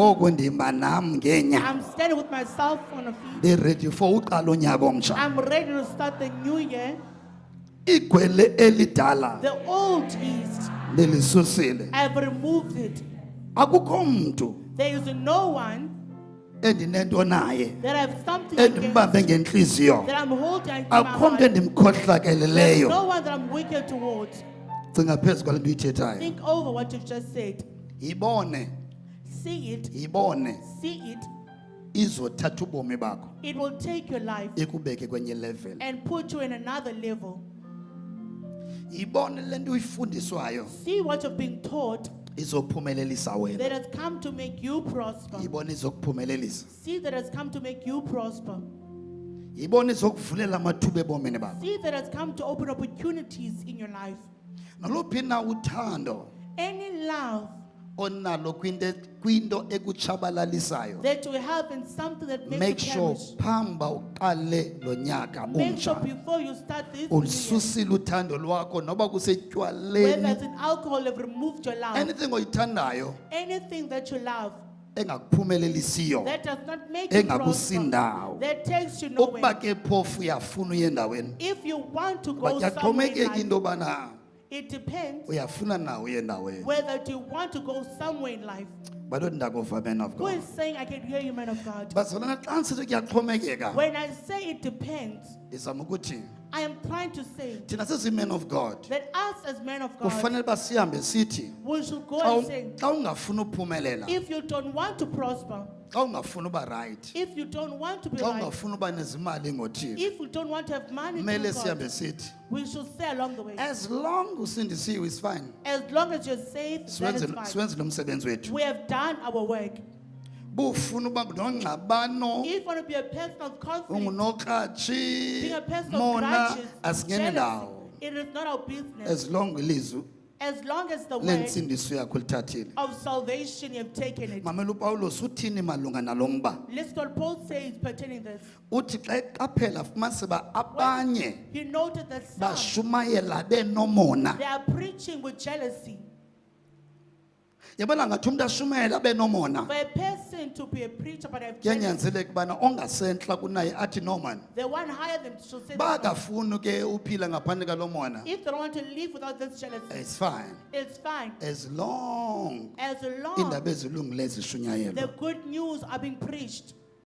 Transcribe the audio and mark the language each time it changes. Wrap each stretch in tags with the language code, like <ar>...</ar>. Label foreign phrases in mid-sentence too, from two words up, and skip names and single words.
<xh>ngoku ndima nam ngeenyawo</xh> <en>I'm standing with myself on a feet.</en> <xh>ndiredi for uqala unyaka omtsha</xh> <en>I'm ready to start the new year.</en> <xh>igwele elidala</xh> <en>The old yeast,</en> <xh>ndilisusile</xh> <en>I've removed it.</en> <xh>akukho mntu</xh> <en>There is no one</en> <xh>endinento naye</xh> <en>that I have something against,</en> <xh>endimbambe ngentliziyo</xh> <en>that I'm holding against my</en> <xh>akukho mntu</xh> <en>heart. There's</en> <xh>endimkhohlakeleleyo</xh> <en>no one that I'm wicked towards.</en> <xh>cinga phezu kwale nto uyithethayo</xh> <en>Think over what you've just said.</en> <xh>yibone</xh> <en>See it,</en> <xh>yibone</xh> <en>see it.</en> <xh>izothatha ubomi bakho</xh> <en>It will take your life</en> <xh>ikubeke kwenye level</xh> <en>and put you in another level.</en> <xh>yibone le nto uyifundiswayo</xh> <en>See what you've been taught</en> <xh>izophumelelisa wena</xh> <en>that has come to make you prosper.</en> <xh>yibone izokuphumelelisa</xh> <en>See that has come to make you prosper.</en> <xh>yibone izokuvulela amathuba ebomini bakho</xh> <en>See that has come to open opportunities in your life.</en> <xh>naluphi na uthando</xh> <en>Any love</en> <xh>onalo kwinto ekutshabalalisayo</xh> <en>that you have in something that makes make you sure perish.</en> <xh>phamba uqale lo nyaka</xh> <en>Make sure</en> <xh>omtsha</xh> <en>before you start this new year,</en> <xh>ulisusile uthando lwakho noba</xh> <en>whether</en> <xh>kusetywaleni</xh> <en>it's in alcohol, you've removed your love.</en> <xh>anything oyithandayo</xh> <en>Anything that you love</en> <xh>engakuphumelelisiyo</xh> <en>that does not make you prosper,</en> <xh>engakusindawo</xh> <en>that takes you</en> <xh>ukuba</xh> <en>nowhere.</en> <xh>ke phofu uyafuna uye endaweni</xh> <en>If you want to but go somewhere in</en> <xh>yaxhomekeka</xh> <en>life,</en> <xh>into yobana</xh> <en>it depends</en> <xh>uyafuna na uye endaweni</xh> <en>whether do you want to go somewhere in life.</en> <xh>balothi ndakuva</xh> <en>man of Who God is saying I can hear you, man of God?</en> <xh>bazalana xa ndisithi kuyaxhomekeka</xh> <en>When I say it depends,</en> <xh>ndizama ukuthi</xh> <en>I am trying to say</en> <xh>thina sizi-</xh> <en>men of God that us as men of God,</en> <xh>kufanele uba sihambe sithi</xh> <en>we should go</en> <xh>xa</xh> <en>and say,</en> <xh>xa ungafuni uphumelela</xh> <en>if you don't want to prosper,</en> <xh>xa ungafuni uba right</xh> <en>if you don't want to be</en> <xh>xa</xh> <en>right,</en> <xh>ungafuni uba nezimali ngothixo</xh> <en>if you don't want to have money</en> <xh>kumele</xh> <en>to</en> <xh>sihambe</xh> <en>God,</en> <xh>sithi</xh> <en>we should say along the way, as long usindisiwe is fine as long as you're safe, that is fine.</en> <xh>siwenzile umsebenzi wethu</xh> <en>We have done our work.</en> <xh>bufuna uba nongxabano</xh> <en>If you want to be a person of conflict, being</en> <xh>ungunokratshi</xh> <en>a person of</en> <xh>mona</xh> <en>grudges,</en> <xh>asingeni</xh> <en>jealousy,</en> <xh>ndawo</xh> <en>it is not our business. as long ilizwi As long as the word</en> <xh>lensindiso yakho lithathile</xh> <en>of salvation you have taken it.</en> <xh>mamela upawulos uthini malunga nalo mba</xh> <en>Listen what Paul says pertaining this.</en> <xh>uthi xa eqaphela fumanise uba abanye</xh> <en>He noted that some,</en> <xh>bashumayela benomona</xh> <en>they are preaching with jealousy.</en> <xh>yabona ngathi umntu ashumayela benomona</xh> <en>For a person to be a preacher but have jealousy,</en> <xh>kuyanyanzeleka ubana ongasentla kunaye athi</xh> <en>no man the one higher them should say that</en> <xh>bakafuni ke uphila ngaphandle kalo mona</xh> <en>if they don't want to live without this jealousy, it's fine it's fine. as long As long</en> <xh>iindaba ezilungileyo</xh> <en>the</en> <xh>zishunyayelwa</xh> <en>good news are being preached.</en>